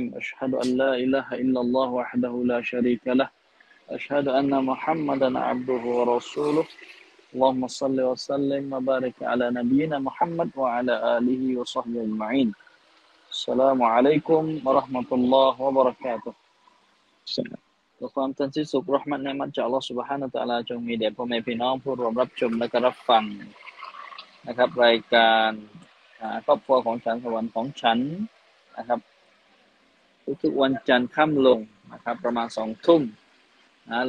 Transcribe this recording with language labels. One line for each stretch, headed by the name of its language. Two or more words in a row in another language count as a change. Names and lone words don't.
Arabic: أشهد أن لا إله إلا الله وحده لا شريك له أشهد أن محمدا عبده ورسوله. اللهم صل وسلم وبارك على نبينا محمد وعلى آله وصحبه أجمعين. السلام عليكم ورحمة الله وبركاته.
Thai: ความทันที่สุขเราะห์มะตและนิมัตจากอัลเลาะห์
Arabic: سبحانه وتعالى
Thai: จงมีแด่พ่อแม่พี่น้องผู้ร่วมรับชมและก็รับฟังนะครับรายการคร อบครัวของฉันสวรรค์ของฉันนะครับทุกๆวันจันทร์ค่ำลงนะครับประมาณ 2 ทุ่มหลั